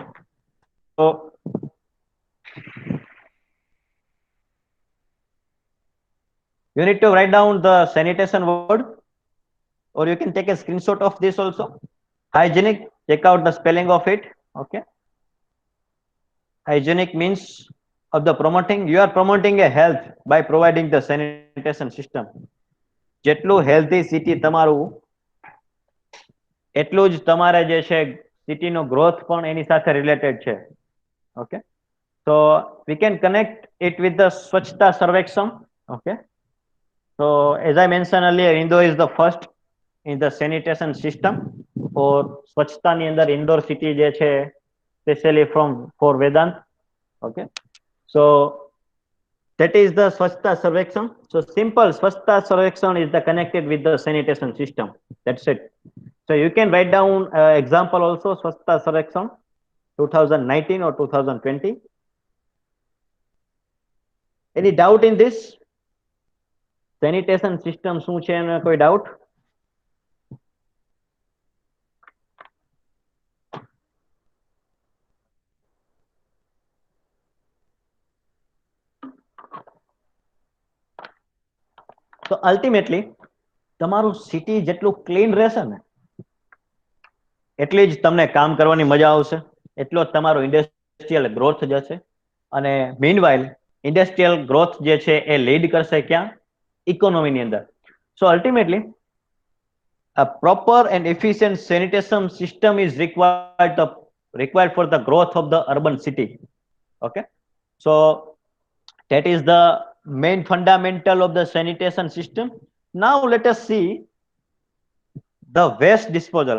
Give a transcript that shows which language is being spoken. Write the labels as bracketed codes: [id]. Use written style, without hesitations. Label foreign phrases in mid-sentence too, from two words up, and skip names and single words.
[en] So you need to write down the sanitation word, or you can take a screenshot of this also. Hygienic, check out the spelling of it. Okay. Hygienic means of the promoting, you are promoting a health by providing the sanitation system. [gu] જેટલું [en] healthy city [gu] તમારું, એટલું જ તમારે જે છે [en] cityનો growth [gu] પણ એની સાથે રિલેટેડ છે. [en] Okay. So we can connect it with the Swachhta Sarveksham. Okay. So as I mentioned earlier, Indore is the first in the sanitation system. [gu] or સ્વચ્છતા ની અંદર ઇન્ડોર સિટી જે છે, [en] specially from for [gu] વેદાંત. [en] Okay, so that is the Swachhta Sarveksham. So simple, Swachhta Sarveksham is the connected with the sanitation system. That's it. So you can write down example also, Swachhta Sarveksham 2019 or 2020. Any doubt in this? Sanitation system [gu] શું છે, કોઈ doubt? [en] So ultimately, [gu] તમારું સિટી જેટલું ક્લીન રહેશે ને, એટલી જ તમને કામ કરવાની મજા આવશે, એટલો જ તમારો [en] industrial growth [gu] જશે. અને [en] meanwhile industrial growth [gu] જે છે એ લીડ કરશે ક્યાં? ઇકોનોમીની અંદર. [en] So ultimately a proper and efficient sanitation system is required for the growth of the urban city. Okay, so that is the main fundamental of the sanitation system. Now let us see the waste disposal.